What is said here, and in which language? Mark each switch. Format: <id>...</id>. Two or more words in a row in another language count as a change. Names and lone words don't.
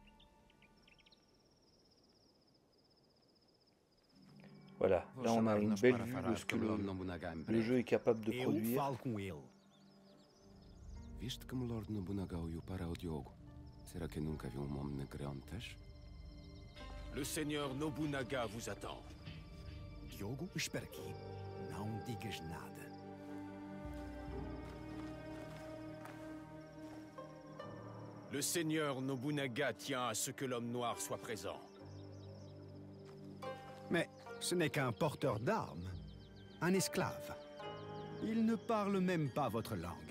<fr>Voilà, là on a une belle vue de ce que le jeu est capable de produire.</fr> <pt>Viste como Lord Nobunaga olhou para o Diogo? Será que nunca viu homem negro antes?</pt> <fr>Le seigneur Nobunaga vous attend.</fr> <pt>Diogo, espera aqui. Não digas nada.</pt> <fr>Le seigneur Nobunaga tient à ce que l'homme noir soit présent. Mais ce n'est qu'un porteur d'armes, un esclave. Il ne parle même pas votre langue.</fr>